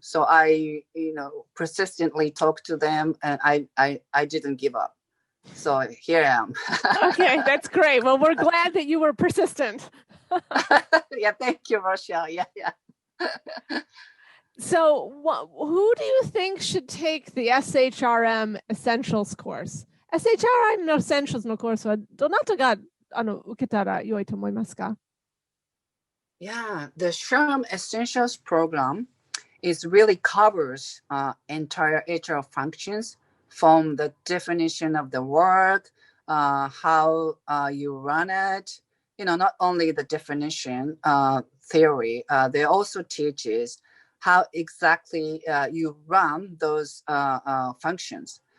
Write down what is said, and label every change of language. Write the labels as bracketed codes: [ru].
[en] So I, persistently talked to them, and I didn't give up. So here I am. Okay, that's great. Well, we're glad that you were persistent. Yeah, thank you, Rochelle. Yeah. So who do you think should take the SHRM Essentials course? [ja] SHRM の Essentials のコースはどなたが受けたら良いと思いますか? [en] Yeah, the Shrm Essentials program is really covers entire HR functions, from the definition of the work, how you run it, not only the definition theory, they also teaches how exactly you run those functions.